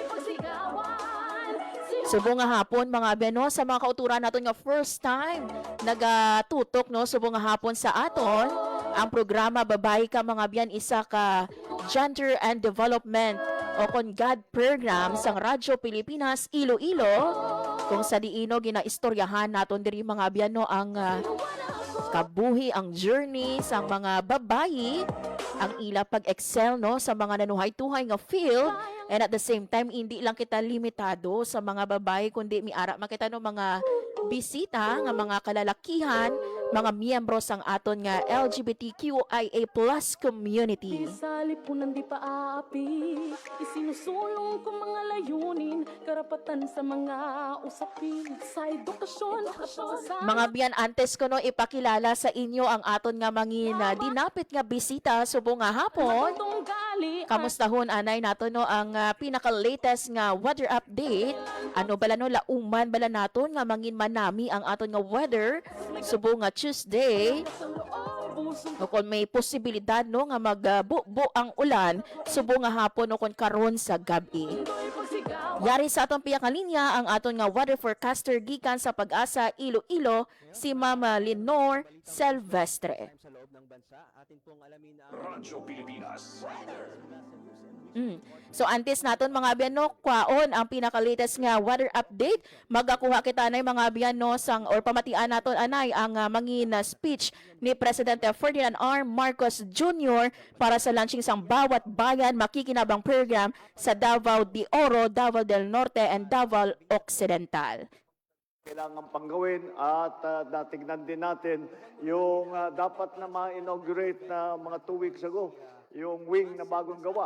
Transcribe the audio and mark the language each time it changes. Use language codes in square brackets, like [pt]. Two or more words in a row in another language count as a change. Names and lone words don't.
[hil] Subong nga hapon mga biyan no, sa mga kauturan naton nga first time nagatutok no subong nga hapon sa aton ang programa Babayi Ka mga biyan, isa ka [en] Gender and Development [hil] o Kongad program sang Radyo Pilipinas Iloilo. Kung sa diino ginaistoryahan naton diri mga biyan no ang kabuhi, ang journey sang mga babayi, ang ila pag-excel no sa mga nanuhay-tuhay nga field, [en] and at the same time [hil] hindi lang kita limitado sa mga babayi kundi miara makita no mga bisita nga mga kalalakihan mga miyembro sang aton nga LGBTQIA+ community. [tl] Sa lipunan di pa aapi, isinusulong ko mga layunin, karapatan sa mga usapin, sa edukasyon, sa [hil] Mga biyan, antes ko no ipakilala sa inyo ang aton nga mangina dinapit nga bisita subong nga hapon. tunggali. Kamustahon anay nato no ang pinaka-latest nga [en] weather update. [hil] Ano bala no lauman bala naton nga mangin manami ang aton nga weather subong nga Tuesday. No, kung may posibilidad no nga magbubo ang ulan subong nga hapon no kon karon sa gabi. Yari sa atong piyak nga linya ang aton nga weather forecaster gikan sa Pag-asa Iloilo si Mama Lenore Silvestre. [tl] Sa loob ng bansa, atin pong alamin ang Radyo Pilipinas. [hil] So antes naton mga biyano, kwaon ang pinaka-latest nga [en] weather update. [hil] Magakuha kita nay mga biyano sang or pamatian naton anay ang mangin speech ni Presidente Ferdinand R. Marcos Jr. para sa launching sang Bawat Bayan Makikinabang program sa Davao de Oro, Davao del Norte and Davao Occidental. [tl] Kailangan pang gawin at natignan din natin yung dapat na ma-inaugurate na mga 2 weeks ago, yung wing na bagong gawa.